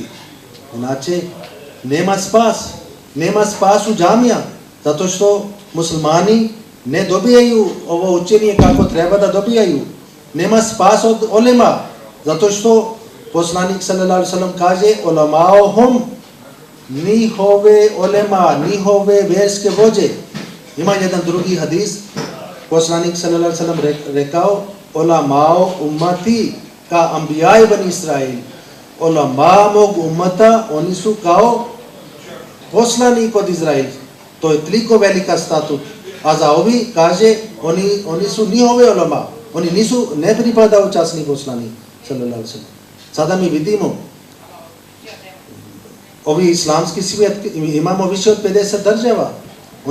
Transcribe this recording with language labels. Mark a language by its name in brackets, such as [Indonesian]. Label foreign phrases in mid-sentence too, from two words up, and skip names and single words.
[Bosnian] Znači, nema spas u džamija, zato što muslimani ne dobijaju ovo učenje kako treba da dobijaju. Nema spas od ulema, zato što poslanik [Arabic] صلى الله عليه وسلم [Bosnian] kaže, ulama'uhum, njihove ulema, njihove vjerske vođe. Ima jedan drugi hadis, poslanik [Arabic] صلى الله عليه وسلم [Bosnian] rekao, [Arabic] علماء أمتي كأنبياء بني إسرائيل. [Bosnian] Ulama mog ummata, oni su kao poslanik od Izraela. To je toliko velika statut. A za ovi kaže, oni su njihove ulama. Oni ne pripadaju časni poslanik [Arabic] صلى الله عليه وسلم. [Bosnian] Sada mi vidimo ovi islamski svijet, imamo više od 50 država.